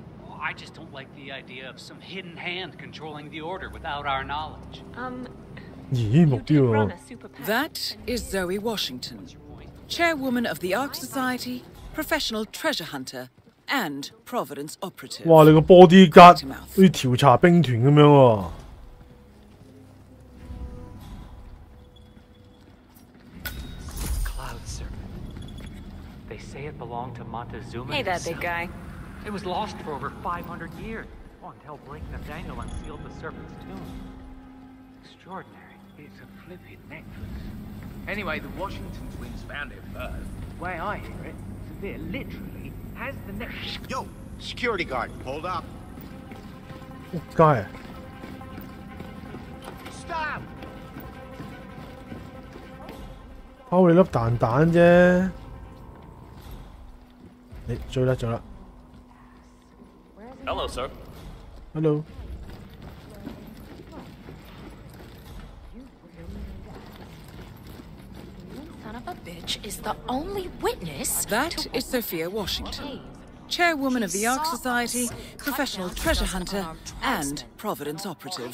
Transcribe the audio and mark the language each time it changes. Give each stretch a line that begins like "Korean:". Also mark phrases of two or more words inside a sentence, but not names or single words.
English: Oh, I just don't like the idea of some hidden hand controlling the Order without our knowledge. That is Zoe Washington, chairwoman of the Ark Society, professional treasure hunter, and Providence operative.
Cantonese: 哇！你個 bodyguard 好似調查兵團咁樣喎。
English: Cloud serpent. They say it belonged to Montezuma. Hey there, big guy. It was lost for over 500 years. Oh, until Blake Nathaniel unsealed the serpent's tomb. Extraordinary. It's a flipping necklace. Anyway, the Washington twins found it first. The way I hear it, Sophia literally has the necklace. Yo, security guard, hold up.
Cantonese: 仆街啊！
English: Stop!
Cantonese: 拋你粒蛋蛋啫！你追啦追啦！
English: Hello, sir. Hello. Son of a bitch is the only witness. That is Sophia Washington, chairwoman of the Ark Society, professional treasure hunter, and Providence operative.